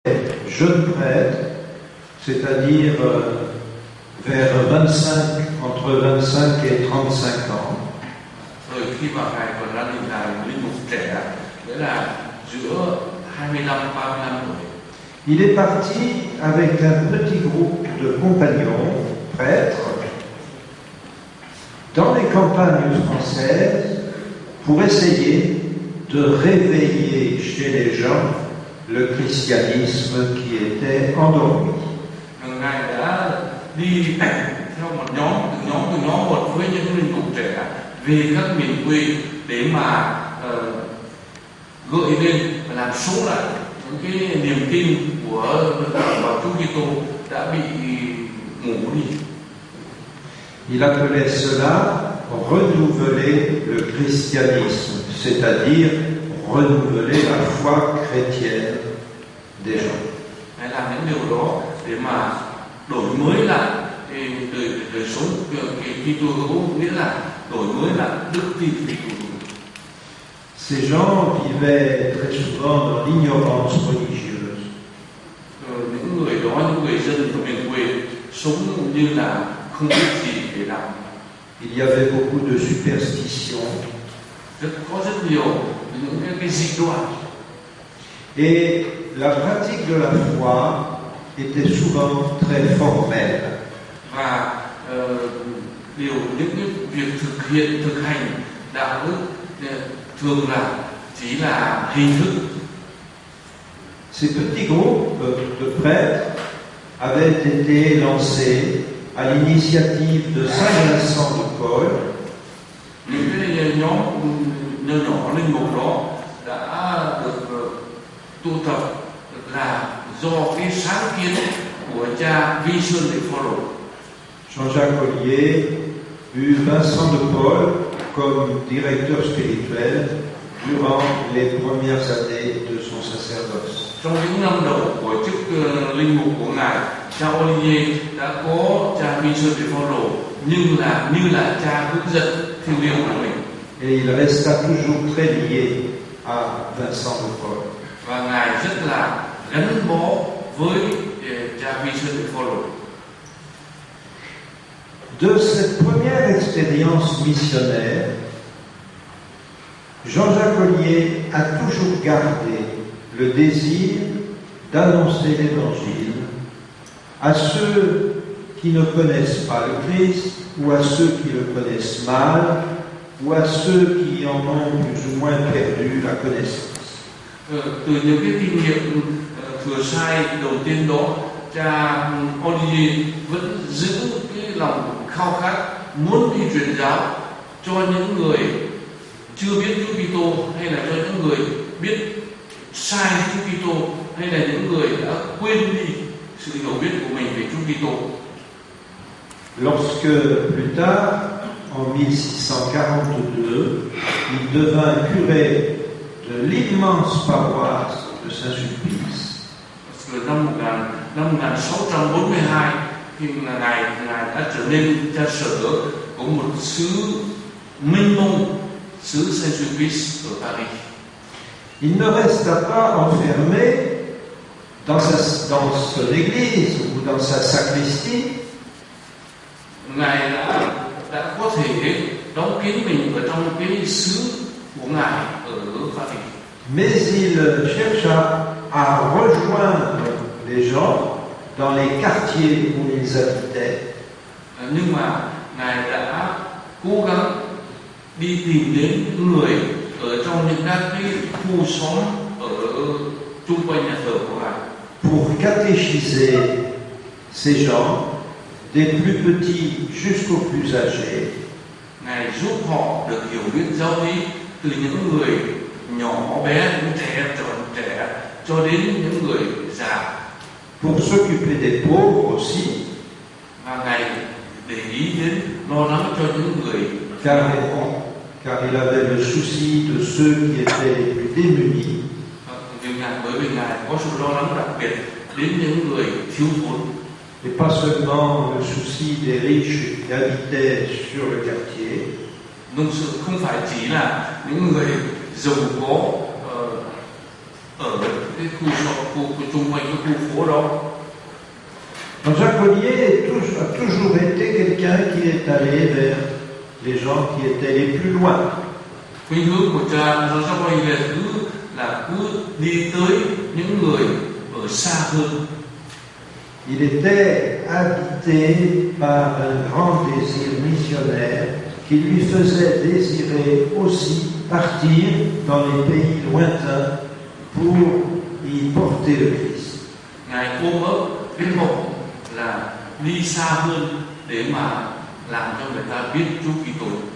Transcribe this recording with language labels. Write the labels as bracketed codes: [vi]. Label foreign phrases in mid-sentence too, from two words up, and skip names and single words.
[fr] jeune prêtre, c'est-à-dire vers entre 25 et 35 ans. [vi] Rồi khi mà Ngài còn đang là linh mục trẻ, nghĩa là giữa 25-35 tuổi. [fr] Il est parti avec un petit groupe de compagnons, prêtres, dans les campagnes françaises pour essayer de réveiller chez les gens le christianisme qui était endormi. [vi] Ngài đã đi theo một nhóm một với những linh mục trẻ về các miền quê để mà gợi lên và làm sống lại những cái niềm tin của vào Chúa Kitô đã bị ngủ đi. [fr] Il appelait cela renouveler le christianisme, c'est-à-dire renouveler la foi chrétienne des gens. [vi] Hãy làm những điều đó để mà đổi mới lại đời sống Kitô hữu, nghĩa là đổi mới lại đức tin Kitô hữu. [fr] Ces gens vivaient très souvent dans l'ignorance religieuse. [vi] Những người đó, những người dân của miền quê sống như là không biết gì để làm. [fr] Il y avait beaucoup de superstitions. [vi] Có rất nhiều những cái dị đoan. [fr] Et la pratique de la foi était souvent très formelle. [vi] Và những cái việc thực hành đạo đức thường là chỉ là hình thức. [fr] Ces petits groupes de prêtres avaient été lancés à l'initiative de Saint Vincent de Paul. [vi] Những cái nhóm nhỏ linh mục đó đã được tu tập là do cái sáng kiến của cha Vi Sơn de Phổ. [fr] Jean-Jacques Ollier eut Vincent de Paul comme directeur spirituel durant les premières années de son sacerdoce. [vi] Trong những năm đầu của chức linh mục của ngài, cha Olivier đã có cha Vi Sơn de Phổ như là cha hướng dẫn thiêng liêng của mình. [fr] Et il resta toujours très lié à Vincent de Paul. [vi] Và ngài rất là gắn bó với cha Vi Sơn de Phổ. [fr] De cette première expérience missionnaire, Jean-Jacques Ollier a toujours gardé le désir d'annoncer l'Évangile à ceux qui ne connaissent pas le Christ, ou à ceux qui le connaissent mal, ou à ceux qui en ont plus ou moins perdu la connaissance. [vi] Từ những cái kinh nghiệm thừa sai đầu tiên đó, cha Olivier vẫn giữ cái lòng khao khát muốn đi truyền giáo cho những người chưa biết Chúa Kitô, hay là cho những người biết sai Chúa Kitô, hay là những người đã quên đi sự hiểu biết của mình về Chúa Kitô. [fr] Lorsque plus tard, en 1642, il devint curé de l'immense paroisse de Saint-Sulpice. [vi] Năm 1642, khi ngài đã trở nên cha sở của một xứ mênh mông, xứ Saint-Sulpice ở Paris. [fr] Il ne resta pas enfermé dans son église ou dans sa sacristie. [vi] Ngài đã có thể đóng kín mình ở trong cái xứ của ngài ở Paris. [fr] Mais il chercha à rejoindre les gens dans les quartiers où ils habitaient. [vi] Nhưng mà ngài đã cố gắng đi tìm đến những người ở trong những các cái khu xóm ở chung quanh nhà thờ của ngài. [fr] Pour catéchiser ces gens, des plus petits jusqu'aux plus âgés. [vi] Ngài giúp họ được hiểu biết giáo lý từ những người nhỏ bé, những trẻ cho đến những người già. [fr] Pour s'occuper des pauvres aussi. [vi] Và ngài để ý đến lo lắng cho những người [fr] car il avait le souci de ceux qui étaient les plus démunis. [vi] Bởi vì ngài có sự lo lắng đặc biệt đến những người thiếu thốn. [fr] Et pas seulement le souci des riches qui habitaient sur le quartier. [vi] Không phải chỉ là những người giàu có ở cái cái khu chung quanh cái khu phố đó. [fr] Jean-Jacques Ollier a toujours été quelqu'un qui est allé vers les gens qui étaient les plus loin. [vi] Khuynh hướng của cha Jean-Jacques Ollier cứ đi tới những người ở xa hơn. [fr] Il était habité par un grand désir missionnaire qui lui faisait désirer aussi partir dans les pays lointains pour y porter le Christ. [vi] Ngài ôm ấp cái mộng là đi xa hơn để mà làm cho người ta biết Chúa Kitô.